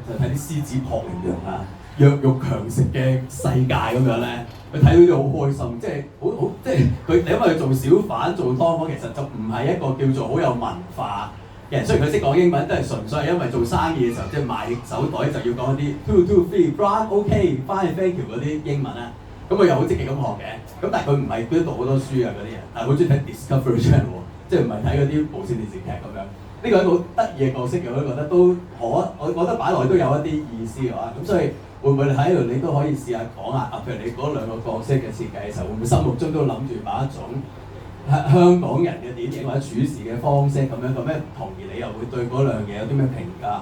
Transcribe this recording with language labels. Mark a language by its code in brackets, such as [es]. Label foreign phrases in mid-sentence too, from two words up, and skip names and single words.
[yue] 就睇啲獅子撲羚羊啊、弱肉強食嘅世界咁樣咧。佢睇到啲好開心，即係好即係佢因為佢做小販做劏房，其實就唔係一個叫做好有文化嘅人。雖然佢識講英文，都係純粹係因為做生意嘅時候，即係賣手袋就要講一啲 [en] two three brown OK fine thank you [yue] 嗰啲英文啦。咁佢又好積極咁學嘅，咁但係佢唔係都讀好多書啊嗰啲人，但係好中意睇 Discovery Channel 喎，即係唔係睇嗰啲無線電視劇咁樣。呢個係一個好得意嘅角色，我都覺得我覺得擺落去都有一啲意思嘅話，咁所以會唔會喺度你都可以試下講下，譬如你嗰兩個角色嘅設計嘅時候，會唔會心目中都諗住某一種香港人嘅典型或者處事嘅方式咁樣，咁咩唔同，而你又會對嗰兩嘢有啲咩評價？